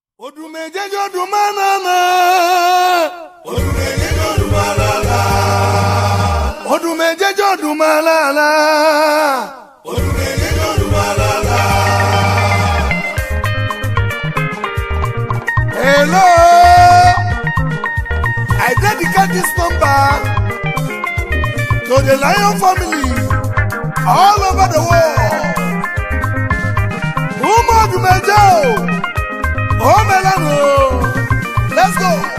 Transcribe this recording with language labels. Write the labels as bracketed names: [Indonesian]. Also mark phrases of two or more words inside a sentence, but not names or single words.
[Igbo] Odumejeje odumalala. Odumejeje odumalala. Odumejeje odumalala. Odumejeje odumalala. [English] Hello. I dedicate this number to the Lion family all over the world. [Igbo] Umu Odumeje o. O meela nụ. [English] Let's go.